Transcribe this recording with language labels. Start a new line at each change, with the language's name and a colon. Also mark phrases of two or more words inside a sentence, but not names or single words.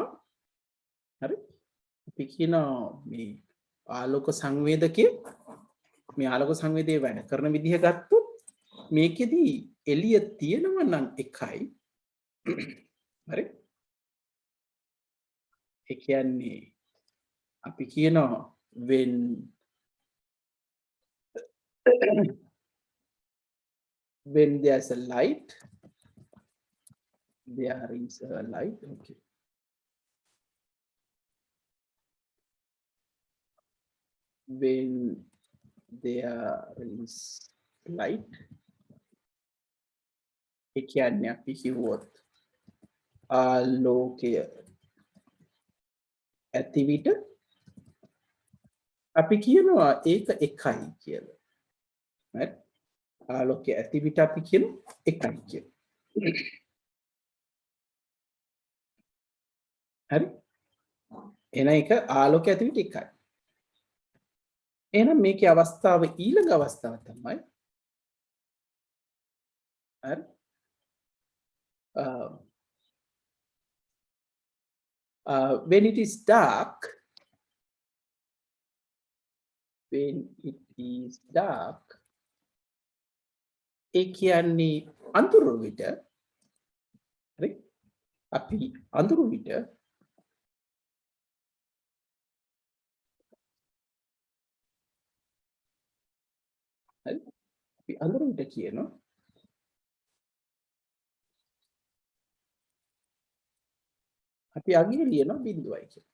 Sinhala: හරි අපි කියනවා මේ ආලෝක සංවේදකේ මේ ආලෝක සංවේදයේ වැඩ කරන විදිහ ගත්තොත් මේකෙදි එළිය තියෙනවා නම් එකයි. හරි ඒ කියන්නේ අපි කියනවා
English: when there's a light there is a light okay when there is light
Sinhala: ඒ කියන්නේ අපි කිව්වොත් ආලෝකය ඇති විට අපි කියනවා ඒක එකයි කියලා. හරි ආලෝකය ඇති විට අපි කියනවා එකයි කියලා. හරි එහෙනම් ඒක ආලෝකය ඇති විට එකයි. එහෙනම් මේකේ අවස්ථාව ඊළඟ අවස්ථාව තමයි හරි
English: when it is dark
Sinhala: ඒ කියන්නේ අඳුරු විට හරි අපි අඳුරු විට හරි අපි අඳුරු විට කියනවා අපි අගින් ලියනවා බිඳුවයි කියලා.